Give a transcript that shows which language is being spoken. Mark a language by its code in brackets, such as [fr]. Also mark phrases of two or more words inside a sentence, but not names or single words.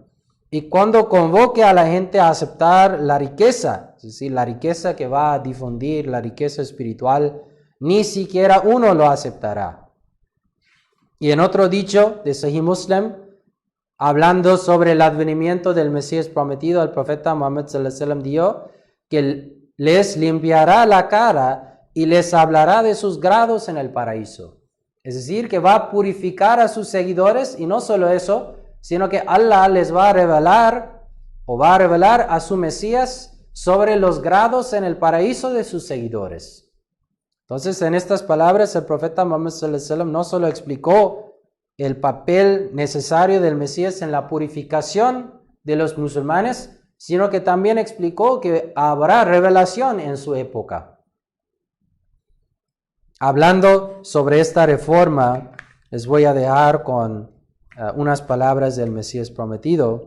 [es] Y cuando convoque a la gente a aceptar la riqueza, es decir, la riqueza que va a difundir, la riqueza espiritual, ni siquiera uno lo aceptará. Y en otro dicho de Sahih Muslim, hablando sobre el advenimiento del Mesías prometido, el profeta Muhammad [ar] صلى الله عليه وسلم [es] dijo que les limpiará la cara y les hablará de sus grados en el paraíso. Es decir, que va a purificar a sus seguidores, y no solo eso, sino que Allah les va a revelar a su Mesías sobre los grados en el paraíso de sus seguidores. Entonces, en estas palabras, el profeta Muhammad [ar] صلى الله عليه وسلم [es] no solo explicó el papel necesario del Mesías en la purificación de los musulmanes, sino que también explicó que habrá revelación en su época. Hablando sobre esta reforma, les voy a dejar con unas palabras del Mesías prometido.